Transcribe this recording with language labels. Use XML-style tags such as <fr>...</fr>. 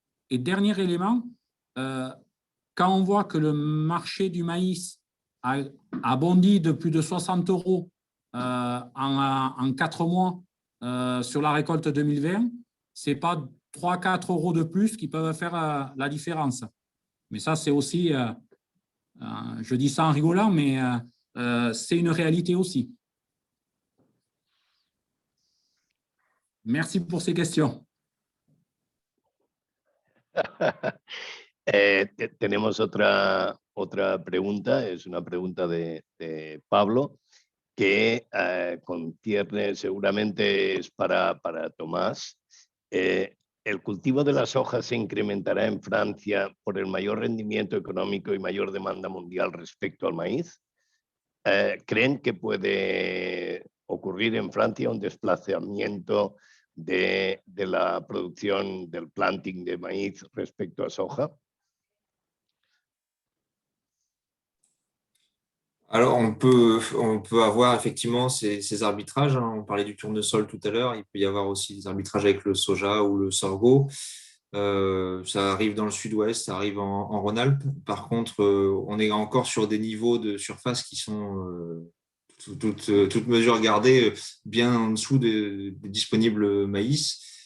<fr>Et dernier élément, quand on voit que le marché du maïs a bondi de plus de 60 euros en 4 mois sur la récolte 2020, ce n'est pas 3-4 euros de plus qui peuvent faire la différence. Mais ça, c'est aussi, je dis ça en rigolant, mais c'est une réalité aussi. Merci pour ces questions.</fr> <es>Tenemos otra pregunta, es una pregunta de Pablo, que contiene, seguramente es para Tomás. ¿El cultivo de la soja se incrementará en Francia por el mayor rendimiento económico y mayor demanda mundial respecto al maíz? ¿Creen que puede ocurrir en Francia un desplazamiento de la producción del planting de maíz respecto a soja?</es> <fr>Alors, on peut avoir effectivement ces arbitrages. On parlait du tournesol tout à l'heure. Il peut y avoir aussi des arbitrages avec le soja ou le sorgho. Ça arrive dans le sud-ouest, ça arrive en Rhône-Alpes. Par contre, on est encore sur des niveaux de surface qui sont, toutes mesures gardées, bien en dessous des disponibles maïs.</fr>